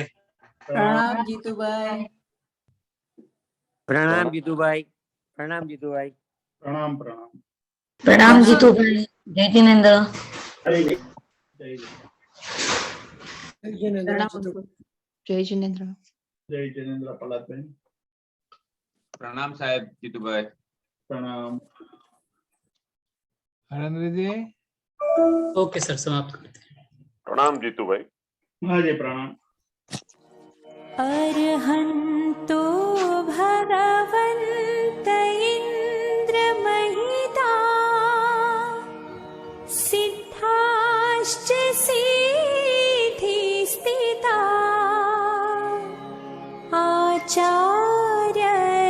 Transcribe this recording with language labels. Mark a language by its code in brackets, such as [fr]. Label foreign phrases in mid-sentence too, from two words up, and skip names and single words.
[gu] પ્રણામ જીતુભાઈ. પ્રણામ જીતુભાઈ. પ્રણામ જીતુભાઈ. [hi] प्रणाम प्रणाम. [gu] પ્રણામ જીતુભાઈ. જય જિનેન્દ્ર. જય જિનેન્દ્ર. [hi] जय जिनेन्द्र पलातबेन. [gu] પ્રણામ સાહેબ જીતુભાઈ. [hi] प्रणाम. [gu] હરેન્દ્રજી? [en] okay sir, [hi] समाप्त करते हैं. प्रणाम जीतूभाई. हाँ जी, प्रणाम. [sa] अर्हन्तो भगवन्त इन्द्रमहिता सिद्धाश्च सिद्धिस्थिता आचार्य